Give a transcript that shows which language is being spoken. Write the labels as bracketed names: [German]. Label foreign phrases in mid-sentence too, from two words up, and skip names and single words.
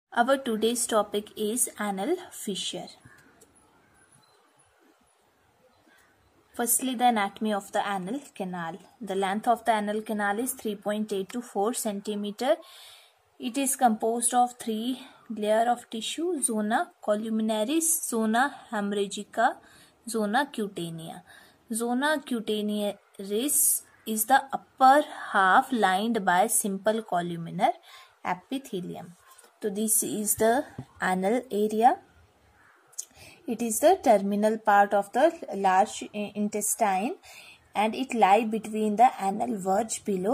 [English] Our today's topic is anal fissure. Firstly, the anatomy of the anal canal. The length of the anal canal is 3.8 to 4 centimeter. It is composed of three layers of tissue: [Latin] zona columnaris, zona hemorrhagica, zona cutanea. Zona cutanearis [English] is the upper half lined by simple columnar epithelium. So this is the anal area. It is the terminal part of the large intestine and it lies between the anal verge below.